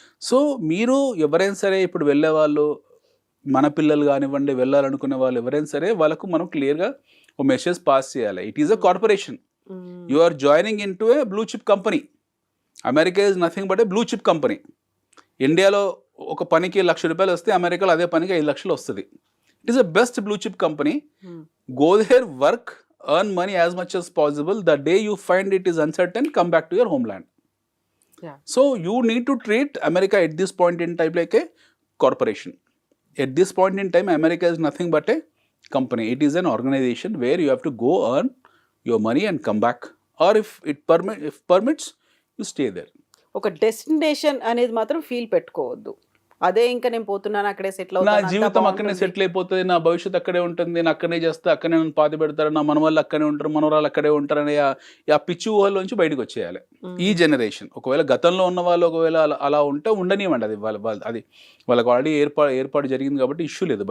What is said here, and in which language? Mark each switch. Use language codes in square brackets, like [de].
[te] So మీరు ఎవరైనా సరే ఇప్పుడు వెళ్ళే వాళ్ళు, మన పిల్లలు కానివ్వండి, వెళ్ళాలనుకునే వాళ్ళు ఎవరైనా సరే, వాళ్ళకు మనం క్లియర్గా ఒక మెసేజ్ పాస్ చేయాలి. [en] It is a corporation. You are joining in to a blue chip company. America is nothing but a blue chip company. [te] ఇండియాలో ఒక పనికి ₹1,00,000 వస్తే అమెరికాలో అదే పనికి 5 లక్షలు వస్తుంది. [en] It is a best blue chip company. Go there, work, earn money as much as possible. The day you find it is uncertain, come back to your homeland. Yeah. So you need to treat America at this point in time like a corporation. At this point in time, America is nothing but a company. It is an organization where you have to go earn your money and come back. Or if permits, you stay there. [te] ఒక destination అనేది మాత్రం feel పెట్టుకోవద్దు. అదే ఇంకా నేను పోతున్నాను, అక్కడే settle నా అవుతాను, జీవితం అక్కడనే సెటిల్ అయిపోతుంది, నా భవిష్యత్తు అక్కడే ఉంటుంది, నేను అక్కడనే చేస్తా, అక్కడనే నన్ను పాతి పెడతారు, నా మనవాళ్ళు అక్కడే ఉంటారు, మనవరాలు అక్కడే ఉంటారనే ఆ పిచ్చి ఊహల్లోంచి బయటకు వచ్చేయాలి ఈ జనరేషన్. ఒకవేళ గతంలో ఉన్న వాళ్ళు ఒకవేళ అలా ఉంటే ఉండనివ్వండి, అది అది వాళ్ళకి ఆల్రెడీ ఏర్పాటు జరిగింది కాబట్టి ఇష్యూ లేదు.